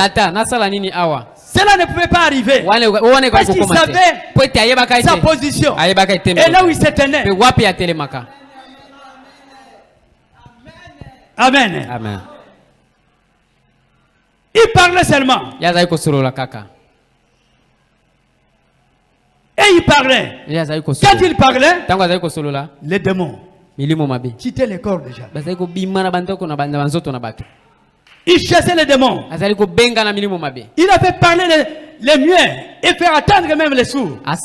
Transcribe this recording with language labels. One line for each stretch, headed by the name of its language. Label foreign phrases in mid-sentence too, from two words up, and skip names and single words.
French: Cela ne pouvait pas arriver. Parce qu'il savait sa position. Et là où il se tenait. Amen. Amen. Il parlait seulement.
Lingala: Yazai ko solola kaka.
French: Et il parlait. Quand il parlait, les démons quittaient les corps déjà. Il chassait les démons. Il a fait parler les muets et faire attendre même les sourds.